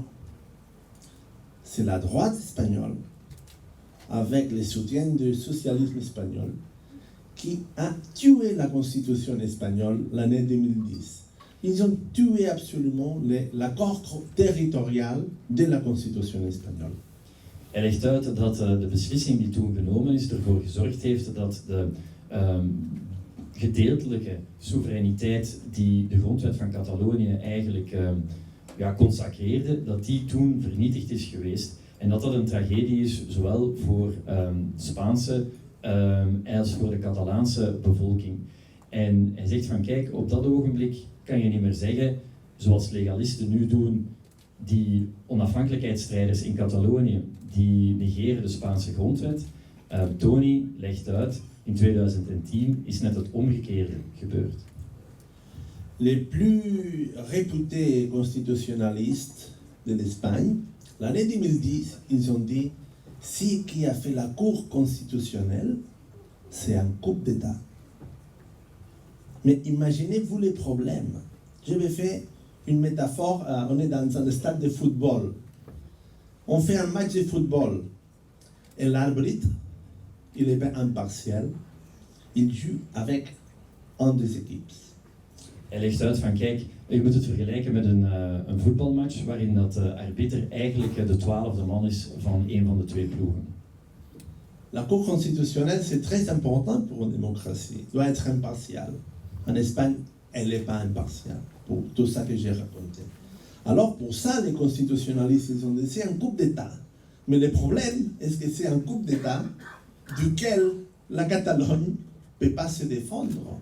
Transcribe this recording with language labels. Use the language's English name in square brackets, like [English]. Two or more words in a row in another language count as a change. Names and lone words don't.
[French] C'est la droite espagnole, avec le soutien du socialisme espagnol, qui a tué la constitution espagnole l'année 2010. Ils ont tué absolument l'accord territorial de la constitution espagnole. [Dutch] Legt uit dat de beslissing die toen genomen is ervoor gezorgd heeft dat de gedeeltelijke soevereiniteit die de grondwet van Catalonië eigenlijk consacreerde, dat die toen vernietigd is geweest. En dat een tragedie is, zowel voor de Spaanse als voor de Catalaanse bevolking. En hij zegt van kijk, op dat ogenblik kan je niet meer zeggen, zoals legalisten nu doen, die onafhankelijkheidsstrijders in Catalonië, die negeren de Spaanse grondwet. Tony legt uit, in 2010 is net het omgekeerde gebeurd. [French] Les plus réputés constitutionnalistes de l'Espagne, l'année 2010, ils ont dit si qui a fait la Cour constitutionnelle, c'est un coup d'État. Mais imaginez-vous les problèmes. Je vais faire une métaphore, on est dans un stade de football. On fait un match de football et l'arbitre, il est bien impartial, il joue avec un des équipes. [Dutch] Hij legt uit van kijk, je moet het vergelijken met een voetbalmatch waarin dat arbiter eigenlijk de 12e man is van een van de twee ploegen. [French] La Cour constitutionnelle, c'est très important pour une démocratie. Elle doit être impartiale. En Espagne, elle n'est pas impartiale, pour tout ça que j'ai raconté. Alors pour ça, les constitutionnalistes, ils ont dit c'est un coup d'État. Mais le problème, est-ce que c'est un coup d'État duquel la Catalogne ne peut pas se défendre?